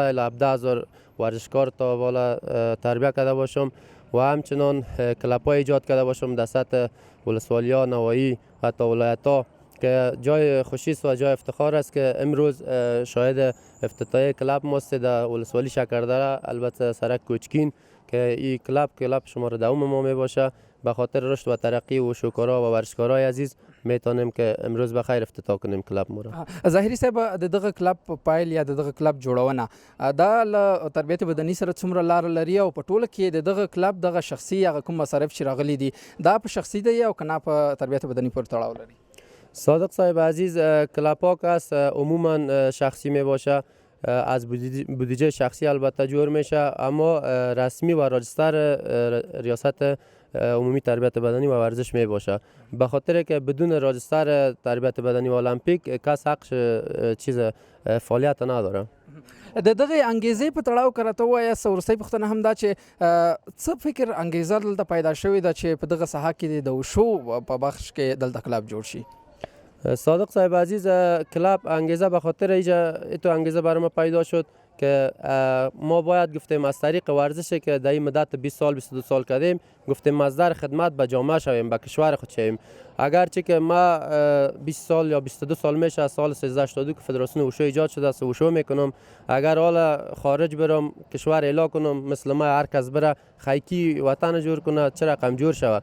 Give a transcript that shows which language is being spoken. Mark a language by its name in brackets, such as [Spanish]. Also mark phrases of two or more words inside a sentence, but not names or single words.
[Persian] الی 17 هزار ورزشکار تا بالا تربیت کرده باشم و همچنان کلب‌های ایجاد کرده باشم در سطح ولسوالی‌ها، نواحی و تا ولایت‌ها که جای خوشی است و جای افتخار است که امروز شاهد افتتاحیه کلب ماست در ولسوالی شکردره، البته سرک کوچکین که این کلب شماره دوم ما می باشه. به خاطر رشد و ترقی وشوکارا و ورزشکارای عزیز میتونیم که امروز بخیر افتتاح کنیم کلب ما را. [Pashto] ظاهري صاحب، د دغه کلب پایل یا د دغه کلب جوړونه دا له تربیت بدني سره څومره لار لري او په ټوله کې د دغه کلب دغه شخصي هغه کوم مصارف چې راغلي دي دا په شخصي دی او کنه په تربیت بدني پورې تړاو لري؟ [Persian] صادق صاحب عزیز، کلب ها که است عموما شخصی می باشه، از بودجه شخصی البته جور میشه، اما رسمی و راجستر ریاست عمومی تربیت بدنی و ورزش می باشه. به خاطر که بدون راجستر تربیت بدنی و المپیک کس حق چیز فعالیت نداره. [Pashto] د دغه انګیزې په تړاو که راته ووایاست، وروستۍ پوښتنه هم دا چې څه فکر انګیزه دلته پیدا شوې ده چې په دغه ساحه کې د وشو په بخش کې دلته کلب جوړ شي؟ [Persian] صادق صاحب عزیز، کلب انگیزه به خاطر ایتو انگیزه برای ما پیدا شد که ما باید گفتیم از طریق ورزشی که در این مدت 20 سال 22 سال کردیم گفتیم مصدر خدمت به جامعه شویم، به کشور خود شویم. اگرچه که ما 20 سال یا 22 سال میشه از سال 1382 که فدراسیون وشو ایجاد شده است وشو میکنم، اگر حالا خارج برم کشور اعلا کنم مثل ما هر کس بره خیکی وطن جور کنه چه رقم جور شود.